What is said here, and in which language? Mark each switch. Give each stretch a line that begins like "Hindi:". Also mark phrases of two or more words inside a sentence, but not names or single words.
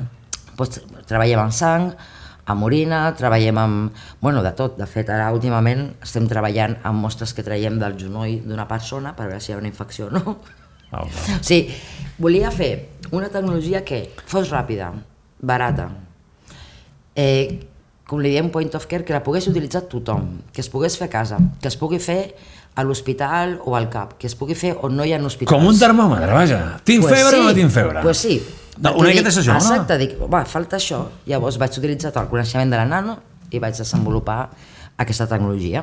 Catalan: Treballem amb sang, amb orina, treballem amb... Bueno, de tot. De fet, ara últimament estem treballant amb mostres que traiem del genoll d'una persona per veure si hi ha una infecció o no. Oh, no. O sigui, volia fer una tecnologia que fos ràpida, barata, com li diem
English: point of care,
Catalan: que la pogués utilitzar tothom, que es pogués fer a casa, que es pugui fer a l'hospital o al CAP, que es pugui fer on no hi ha hospitals. Com un termòmetre, vaja. Tinc febre o no tinc febre?
Spanish: Pues sí.
Catalan: No, una miqueta és això, no? Exacte, dic, falta això. Llavors vaig utilitzar tot el coneixement de la nano i vaig desenvolupar aquesta tecnologia.